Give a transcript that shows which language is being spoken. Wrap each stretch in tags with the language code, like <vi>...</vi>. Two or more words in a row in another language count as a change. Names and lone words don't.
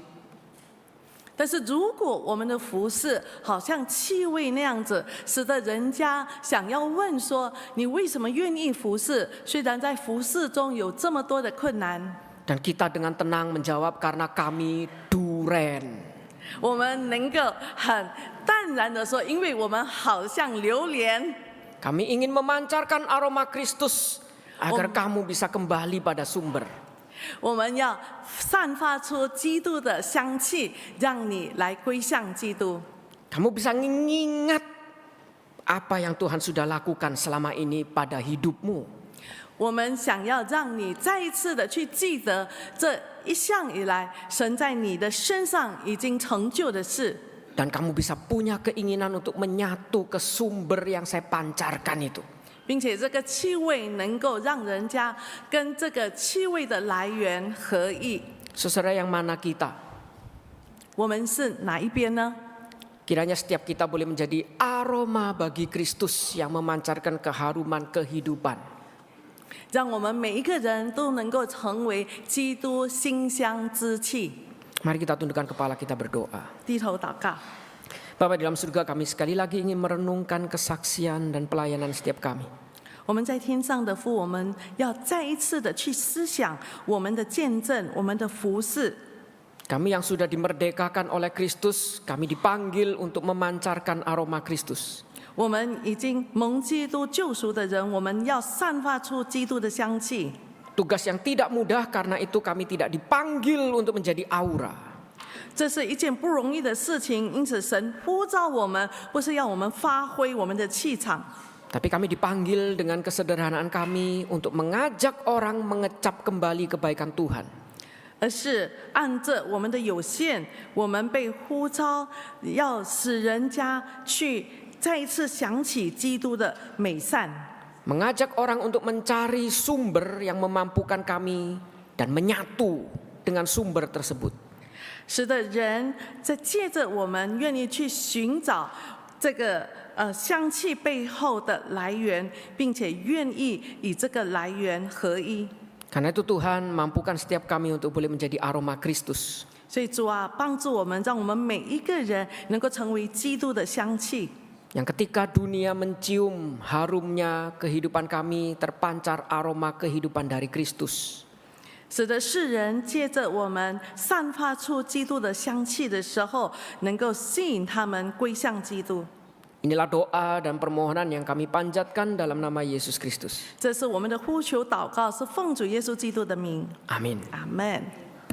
<zh>但是如果我们的服侍好像气味那样子，使得人家想要问说，你为什么愿意服侍？虽然在服侍中有这么多的困难，</zh> <id>Dan kita dengan tenang menjawab, karena kami duren.</id> <zh>我们能够很淡然的说，因为我们好像榴莲，</zh> <id>Kami ingin memancarkan aroma Kristus agar kamu bisa kembali pada sumber.</id> <zh>我们要散发出基督的香气，让你来归向基督。</zh> <id>Kamu bisa mengingat apa yang Tuhan sudah lakukan selama ini pada hidupmu.</id> <zh>我们想要让你再一次的去记得这一向以来神在你的身上已经成就的事，</zh> <id>Dan kamu bisa punya keinginan untuk menyatu ke sumber yang saya pancarkan itu.</id> <zh>并且这个气味能够让人家跟这个气味的来源合一。</zh> <id>Saudara, yang mana kita?</id> <zh>我们是哪一边呢？</zh> <id>Kiranya setiap kita boleh menjadi aroma bagi Kristus yang memancarkan keharuman kehidupan.</id> <zh>让我们每一个人都能够成为基督馨香之气。</zh> <id>Mari kita tundukkan kepala, kita berdoa.</id> <zh>低头祷告。</zh> <id>Bapa di dalam surga, kami sekali lagi ingin merenungkan kesaksian dan pelayanan setiap kami.</id> <zh>我们在天上的父，我们要再一次的去思想我们的见证，我们的服事。</zh> <id>Kami yang sudah dimerdekakan oleh Kristus, kami dipanggil untuk memancarkan aroma Kristus.</id> <zh>我们已经蒙基督救赎的人，我们要散发出基督的香气。</zh> <id>Tugas yang tidak mudah, karena itu kami tidak dipanggil untuk menjadi aura.</id> <zh>这是一件不容易的事情，因此神呼召我们，不是要我们发挥我们的气场，</zh> <id>Tapi kami dipanggil dengan kesederhanaan kami untuk mengajak orang mengecap kembali kebaikan Tuhan.</id> <zh>而是按着我们的有限，我们被呼召，要使人家去再一次想起基督的美善。</zh> <id>Mengajak orang untuk mencari sumber yang memampukan kami dan menyatu dengan sumber tersebut.</id> <zh>使得人在借着我们愿意去寻找这个香气背后的来源，并且愿意以这个来源合一。</zh> <id>Karena itu Tuhan, mampukan setiap kami untuk boleh menjadi aroma Kristus.</id> <zh>所以主啊，帮助我们，让我们每一个人能够成为基督的香气。</zh> <id>Yang ketika dunia mencium harumnya kehidupan kami, terpancar aroma kehidupan dari Kristus.</id> <zh>使得世人借着我们散发出基督的香气的时候，能够吸引他们归向基督。</zh> <id>Inilah doa dan permohonan yang kami panjatkan dalam nama Yesus Kristus.</id> <zh>这是我们的呼求祷告，是奉主耶稣基督的名。</zh> <id>Amin.</id> <zh>阿门。</zh>